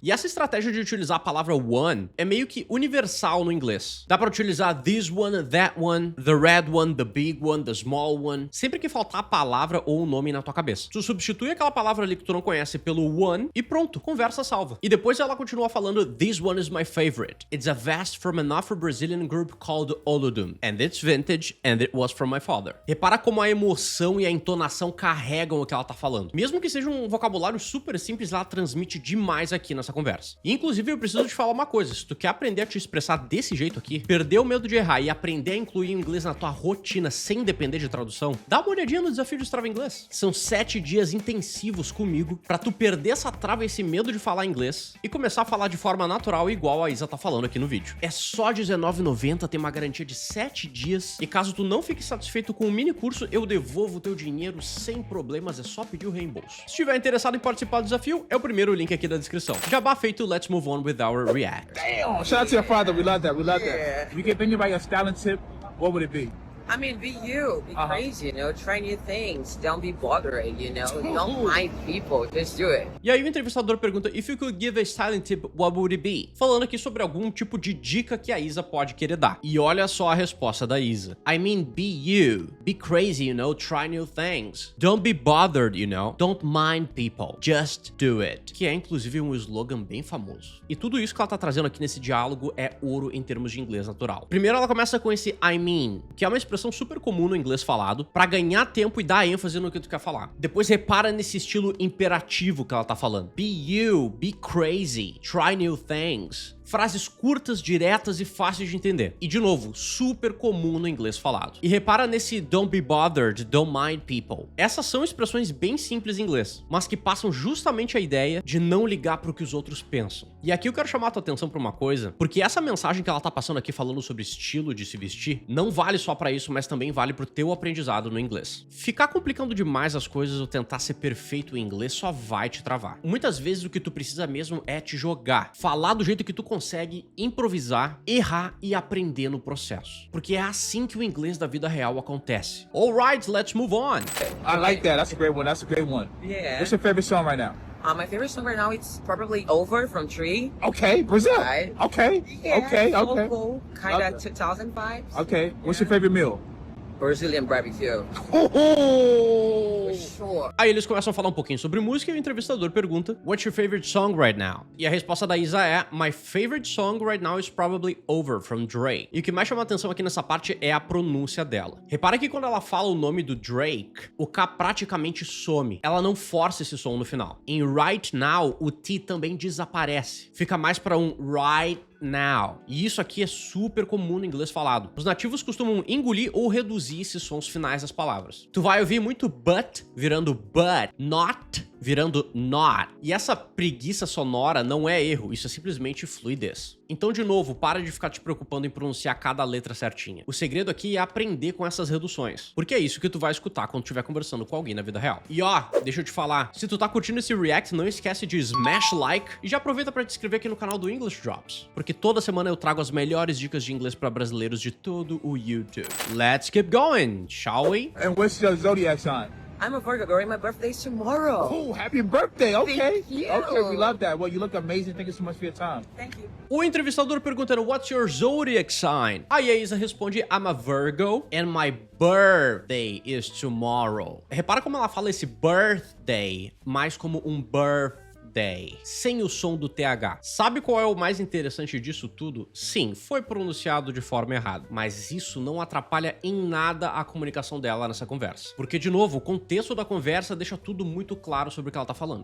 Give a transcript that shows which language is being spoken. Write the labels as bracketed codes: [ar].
[pt] E essa estratégia de utilizar a palavra one é meio que universal no inglês. Dá pra utilizar [en] this one, that one, the red one, the big one, the small one, [pt] sempre que faltar a palavra ou o nome na tua cabeça. Tu substitui aquela palavra ali que tu não conhece pelo one e pronto, conversa salva. E depois ela continua falando [en] this one is my favorite. It's a vest from an Afro-Brazilian group called Olodum. And it's vintage and it was from my father. [pt] Repara como a emoção e a entonação carregam o que ela tá falando. Mesmo que seja um vocabulário super simples, ela transmite demais aqui nessa conversa. E, inclusive, eu preciso te falar uma coisa. Se tu quer aprender a te expressar desse jeito aqui, perder o medo de errar e aprender a incluir o inglês na tua rotina sem depender de tradução, dá uma olhadinha no desafio de Destrava Inglês. São 7 dias intensivos comigo pra tu perder essa trava e esse medo de falar inglês e começar a falar de forma natural igual a Isa tá falando aqui no vídeo. É só R$19,90, tem uma garantia de 7 dias e caso tu não fique satisfeito com o mini curso, eu devolvo o teu dinheiro sem problemas, é só pedir o reembolso. Se estiver interessado em participar do desafio, é o primeiro link aqui da descrição. Jabá feito, [en] let's move on with our react. Damn. Shout out to your father. We love that. We love Yeah. that. If you give anybody a styling tip, what would it be? I mean, be you. Be crazy, you know. Try new things. Don't be bothered, you know. Don't mind people. Just do it. [pt] E aí o entrevistador pergunta, [en] if you could give a styling tip, what would it be? [pt] Falando aqui sobre algum tipo de dica que a Isa pode querer dar. E olha só a resposta da Isa. [en] I mean, be you. Be crazy, you know. Try new things. Don't be bothered, you know. Don't mind people. Just do it. [pt] Que é, inclusive, um slogan bem famoso. E tudo isso que ela tá trazendo aqui nesse diálogo é ouro em termos de inglês natural. Primeiro ela começa com esse [en] I mean, [pt] que é uma expressão expressão super comum no inglês falado pra ganhar tempo e dar ênfase no que tu quer falar. Depois repara nesse estilo imperativo que ela tá falando. [en] Be you, be crazy, try new things. [pt] Frases curtas, diretas e fáceis de entender. E de novo, super comum no inglês falado. E repara nesse [en] don't be bothered, don't mind people. [pt] Essas são expressões bem simples em inglês, mas que passam justamente a ideia de não ligar pro que os outros pensam. E aqui eu quero chamar a tua atenção pra uma coisa, porque essa mensagem que ela tá passando aqui falando sobre estilo de se vestir, não vale só pra isso, mas também vale pro teu aprendizado no inglês. Ficar complicando demais as coisas ou tentar ser perfeito em inglês só vai te travar. Muitas vezes o que tu precisa mesmo é te jogar, falar do jeito que tu consegue, improvisar, errar e aprender no processo. Porque é assim que o inglês da vida real acontece. [en] Alright, let's move on. I like that. That's a great one. That's a great one. Yeah. What's your favorite song right now? My favorite song right now it's probably Over from Tree. Okay, Brazil. Right. Okay. Yeah, Okay. so Okay. cool. Kind of Okay. 2000 vibes. Okay. What's your favorite meal? Brazilian barbecue. Oh. For sure. [pt] Aí eles começam a falar um pouquinho sobre música e o entrevistador pergunta, [en] What's your favorite song right now? [pt] E a resposta da Isa é, [en] My favorite song right now is probably Over, from Drake. [pt] E o que mais chama a atenção aqui nessa parte é a pronúncia dela. Repara que quando ela fala o nome do Drake, o K praticamente some. Ela não força esse som no final. Em right now, o T também desaparece. Fica mais para um right now. E isso aqui é super comum no inglês falado. Os nativos costumam engolir ou reduzir esses sons finais das palavras. Tu vai ouvir muito but virando but, not virando not. E essa preguiça sonora não é erro, isso é simplesmente fluidez. Então, de novo, para de ficar te preocupando em pronunciar cada letra certinha. O segredo aqui é aprender com essas reduções, porque é isso que tu vai escutar quando estiver conversando com alguém na vida real. E ó, deixa eu te falar, se tu tá curtindo esse react, não esquece de [en] smash like [pt] e já aproveita para te inscrever aqui no canal do English Drops, porque toda semana eu trago as melhores dicas de inglês para brasileiros de todo o YouTube. [en] Let's keep going, shall we? And what's your zodiac sign? I'm a Virgo girl and my birthday's tomorrow. Oh, happy birthday. Okay. Thank you. Okay, we love that. Well, you look amazing. Thank you so much for your time. Thank you. [pt] O entrevistador perguntando [en] What's your zodiac sign? [pt] Aí a Isa responde [en] I'm a Virgo and my birthday is tomorrow. [pt] Repara como ela fala esse birthday mais como um birthday, sem o som do TH. Sabe qual é o mais interessante disso tudo? Sim, foi pronunciado de forma errada, mas isso não atrapalha em nada a comunicação dela nessa conversa. Porque, de novo, o contexto da conversa deixa tudo muito claro sobre o que ela tá falando.